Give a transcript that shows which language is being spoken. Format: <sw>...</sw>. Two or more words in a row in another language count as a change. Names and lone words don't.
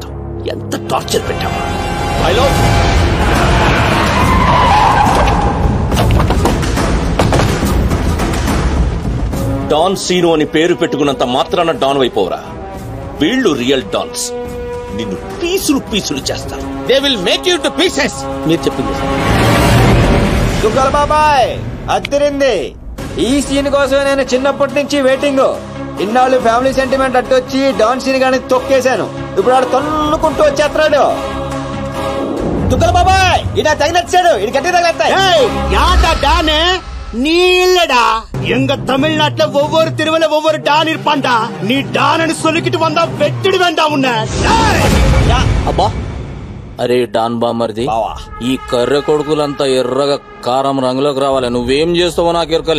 <te>ఎంత టార్చర్ పెట్టావు. డాన్ సీను అని పేరు పెట్టుకున్నంత మాత్రాన డాన్ అయిపోవరా? వీళ్ళు</te> <en>real dons.</en> <te>నిన్ను పీసులు పీసులు చేస్తారు.</te> <en>They will make you to pieces.</en> <te>మీరు చెప్పింది దుగ్గల బాబాయ్, అద్దరింది. ఈ సీన్ కోసం నేను చిన్నప్పటి నుంచి వెయిటింగ్. ఇన్నాళ్ళు</te> <en>family sentiment</en> <te>అట్టొచ్చి డాన్ సీన్ గాని తొక్కేశాను. ఇప్పుడు ఆడు తన్నుకుంటూ వచ్చేస్తున్నాడు. దుగ్గల బాబాయ్ ఇడా తగినచ్చాడు ఇది గట్టి తగలతాయి</te> <ta>யாடா டானே நீ இல்லடா எங்க தமிழ்நாட்டுல ஒவ்வொரு திருவிழா ஒவ்வொரு டான் இருப்பான்டா நீ டான்னு சொல்லிக்கிட்டு வந்தா வெட்டிடு வேண்டாம் உன்ன</ta> <te>అబ్బా అరే డాన్ బామర్ది బావా. ఈ కర్రె కొడుకులంతా ఎర్రగా కారం రంగులోకి రావాలి. నువ్వేం చేస్తావో నాకు ఎరకలే.</te>